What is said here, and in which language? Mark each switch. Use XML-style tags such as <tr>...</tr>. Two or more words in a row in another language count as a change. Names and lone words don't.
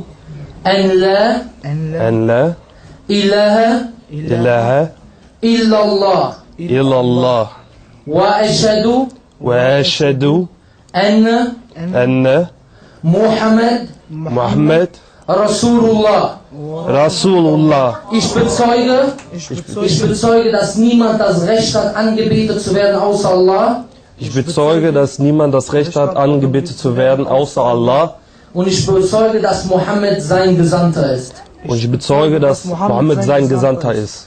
<ar>أن لا إله إلا الله. وأشهد أن محمد Rasulullah.</ar> <de>Ich bezeuge, dass niemand das Recht hat, angebetet zu werden außer Allah. Ich bezeuge, dass niemand das Recht hat, angebetet zu werden außer Allah. Und ich bezeuge, dass Mohammed sein Gesandter ist. Und ich bezeuge, dass Mohammed sein Gesandter ist.</de>